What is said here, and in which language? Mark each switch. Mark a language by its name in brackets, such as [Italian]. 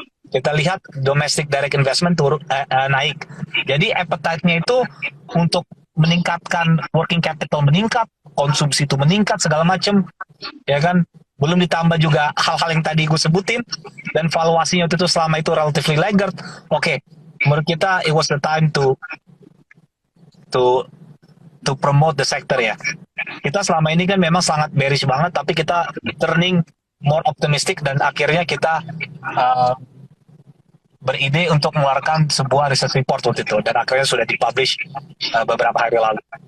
[Indonesian] Kita lihat domestic direct investment naik. Jadi appetite-nya itu untuk meningkatkan working capital meningkat, konsumsi itu meningkat segala macam, ya kan. belum ditambah juga hal-hal yang tadi gue sebutin, dan valuasinya waktu itu selama itu [English] relatively laggard. Oke, [Indonesian] menurut kita [English] it was the time to to promote the sector ya. [Indonesian] Kita selama ini kan memang sangat bearish banget, tapi kita [English] turning more optimistic [Indonesian] dan akhirnya kita uh, beride untuk mengeluarkan sebuah research report waktu itu, dan akhirnya sudah dipublish beberapa hari lalu.